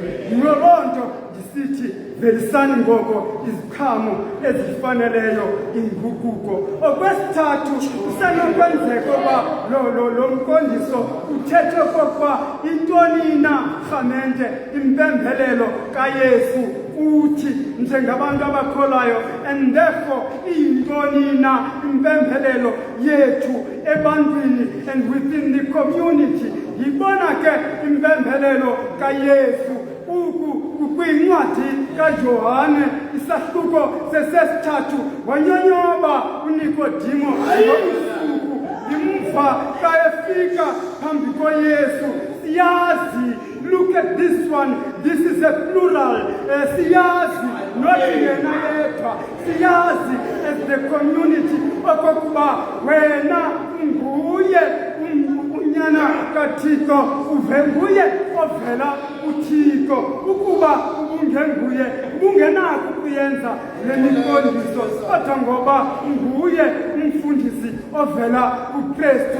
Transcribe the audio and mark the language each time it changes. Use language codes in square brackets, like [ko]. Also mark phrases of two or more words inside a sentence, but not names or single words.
[xh] Yiyo loo nto ndisithi velisani ngoko iziqhamo ezifaneleyo inguquko. Okwesithathu kusenokwenzeka uba lo mqondiso uthethe okokuba intoni na rhamente impembelelo kaYesu uthi njengabantu abakholayo, [en] and therefore [xh] iyintoni na impembelelo yethu ebantwini [en] and within the community. [xh] Yibona ke impembelelo kaYesu kwincwadi kaJohane isahluko sesesithathu. Wanyonyoba uNikodimo ngobusuku imva xa efika phambi koYesu. Siyazi, [en] look at this one, this is a plural. [xh] Siyazi not yena yedwa, siyazi [en] as the community [xh] okokuba wena nguye unyana kaThixo, nguye ovela uThixo. Ukuba ubungenguye ubungenako ukuyenza le miqondiso, kodwa ngoba nguye umfundisi ovela kuKristu.